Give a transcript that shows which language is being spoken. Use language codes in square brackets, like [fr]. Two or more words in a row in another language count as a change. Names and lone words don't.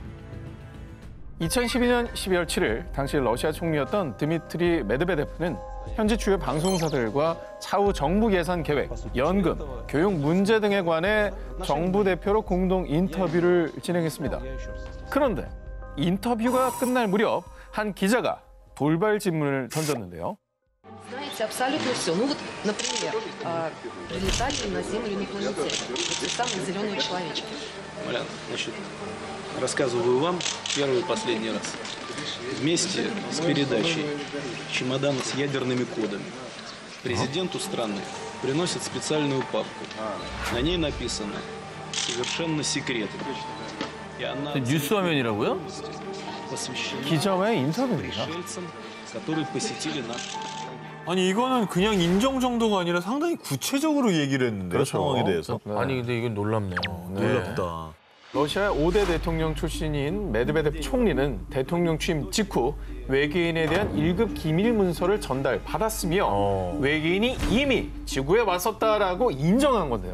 [ko] 2012년 12월 7일 당시 러시아 총리였던 드미트리 메드베데프는 현지 주요 방송사들과 차후 정부 예산 계획, 연금, 교육 문제 등에 관해 정부 대표로 공동 인터뷰를 진행했습니다. 그런데 인터뷰가 끝날 무렵 한 기자가 돌발 질문을 던졌는데요. [ru] Знаете абсолютно все. Ну вот, например, прилетали на Землю инопланетяне. Те самые зеленые человечки. Малян, значит, рассказываю вам первый и последний раз. Вместе с передачей чемодана с ядерными кодами президенту страны приносят специальную папку. На ней написано «Совершенно секретно». И она [ko] 뉴스 화면이라고요? [ru] посвящена [ko] 기자와의 인터뷰입니다. [ru] пришельцам, которые посетили наш. [ko] 아니 이거는 그냥 인정 정도가 아니라 상당히 구체적으로 얘기를 했는데 상황에 대해서. 아니 근데 이건 놀랍네요. 놀랍다. 러시아 5대 대통령 출신인 메드베데프 총리는 대통령 취임 직후 외계인에 대한 1급 기밀 문서를 전달받았으며 외계인이 이미 지구에 왔었다라고 인정한 건데요.